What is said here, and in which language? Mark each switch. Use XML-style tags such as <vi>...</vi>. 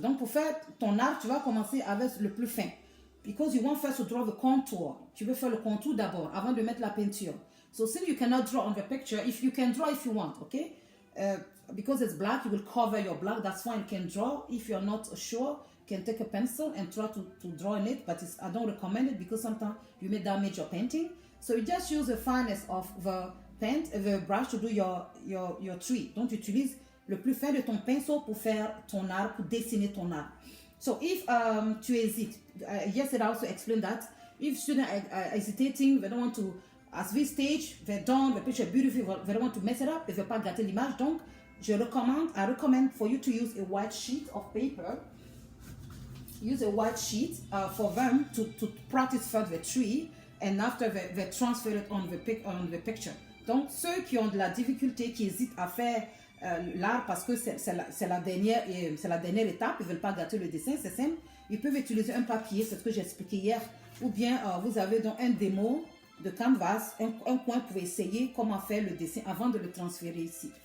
<fr>Donc, pour faire ton arbre, tu vas commencer avec le plus fin.</fr> <en>Because you want first to draw the contour.</en> <fr>Tu veux faire le contour d'abord, avant de mettre la peinture.</fr> <en>So since you cannot draw on the picture, if you can draw if you want, okay? Because it's black, you will cover your black. That's fine, you can draw. If you're not sure, you can take a pencil and try to draw in it. But I don't recommend it because sometimes you may damage your painting. So you just use the finest of the brush to do your tree.</en> <fr>Donc tu utilises le plus fin de ton pinceau pour faire ton arbre, pour dessiner ton arbre.</fr> <en>So if</en> <fr>tu hésites,</fr> <en>yesterday I also explained that. If students are hesitating, they don't want to, at this stage, they're done, the picture is beautiful, they don't want to mess it up,</en> <fr>ils ne veulent pas gâter l'image.</fr> <en>Donc, I recommend for you to use a white sheet of paper. Use a white sheet for them to practice further the tree, and after they transfer it on the picture.</en> <fr>Donc, ceux qui ont de la difficulté, qui hésitent à faire l'arbre parce que c'est la dernière étape, ils ne veulent pas gâter le dessin, c'est simple. Ils peuvent utiliser un papier, c'est ce que j'ai expliqué hier, ou bien vous avez donc un démo de canvas, un coin pour essayer comment faire le dessin avant de le transférer ici.</fr>